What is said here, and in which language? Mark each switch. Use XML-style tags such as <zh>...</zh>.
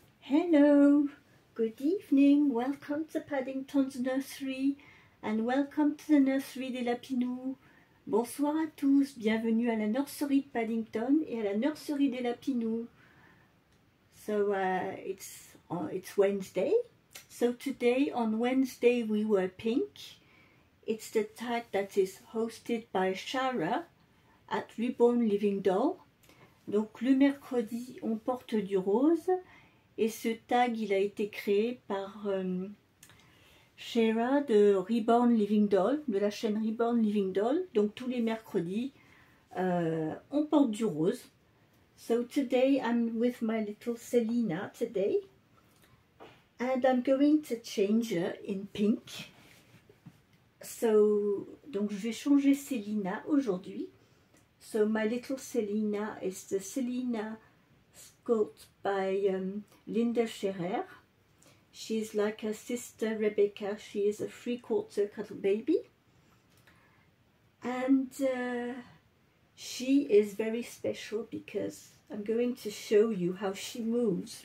<en>Hello, good evening, welcome to Paddington's Nursery and welcome to the Nursery des Lapinous.</en> <fr>Bonsoir à tous, bienvenue à la nurserie de Paddington et à la nurserie des Lapinous.</fr> <en>So it's Wednesday. So today on Wednesday we were pink. It's the tag that is hosted by Shara at Reborn Living Doll.</en> <fr>Donc le mercredi on porte du rose. Et ce tag, il a été créé par Shara de Reborn Living Doll, de la chaîne Reborn Living Doll. Donc tous les mercredis, on porte du rose.</fr> <en>So today I'm with my little Selina today. And I'm going to change her in pink.</en> <fr>So, donc je vais changer Selina aujourd'hui.</fr> <en>So my little Selina is the Selina sculpt by Linda Scherer. She's like her sister Rebecca. She is a 3/4 cuddle baby. And she is very special because I'm going to show you how she moves.</en>